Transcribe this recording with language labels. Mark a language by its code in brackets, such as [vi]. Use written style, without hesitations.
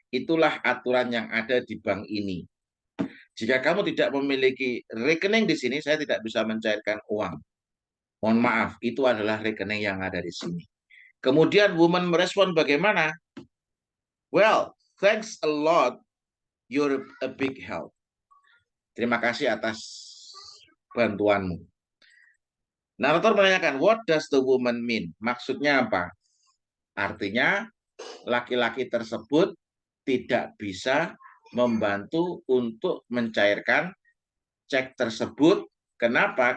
[id] Itulah aturan yang ada di bank ini. Jika kamu tidak memiliki rekening di sini, saya tidak bisa mencairkan uang. Mohon maaf, itu adalah rekening yang ada di sini. Kemudian woman merespon bagaimana? [en] Well, thanks a lot. You're a big help. [id] Terima kasih atas bantuanmu. Narator menanyakan, [en] what does the woman mean? [id] Maksudnya apa? Artinya, laki-laki tersebut tidak bisa membantu untuk mencairkan cek tersebut. Kenapa?